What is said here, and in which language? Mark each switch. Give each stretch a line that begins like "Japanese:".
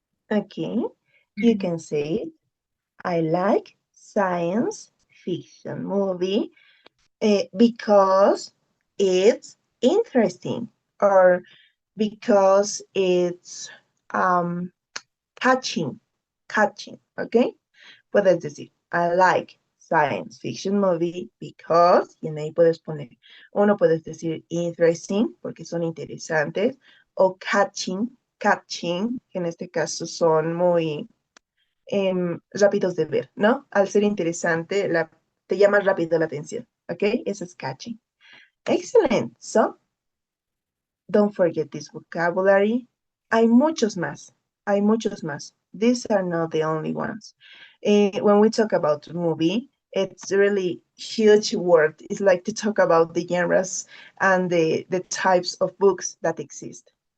English: Okay, you can say, I like science fiction movie because it's interesting or because it's catching, okay?
Spanish: Puedes decir,
English: I like science fiction movie because,
Spanish: y en ahí puedes poner, uno puedes decir interesting, porque son interesantes, o catching, que en este caso son muy rápidos de ver, ¿no? Al ser interesante, te llama rápido la atención, ¿ok? Eso es catching. Excellent.
English: So, don't forget this vocabulary.
Spanish: Hay muchos más.
English: These are not the only ones. When we talk about movie, it's really huge word. It's like to talk about the genres and the types of books that exist.